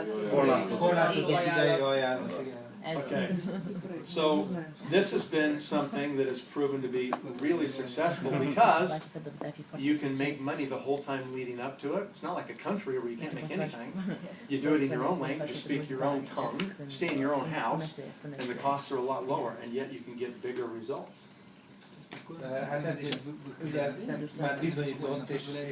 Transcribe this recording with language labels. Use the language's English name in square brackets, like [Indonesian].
[Hungarian] Korlátozott idejű ajánlat, igen. [English] Okay. So this has been something that has proven to be really successful because you can make money the whole time leading up to it. It's not like a country where you can't make anything. You do it in your own language, you speak your own tongue, stay in your own house, and the costs are a lot lower, and yet you can get bigger results. [Hungarian] Hát ez is ugye már bizonyított, és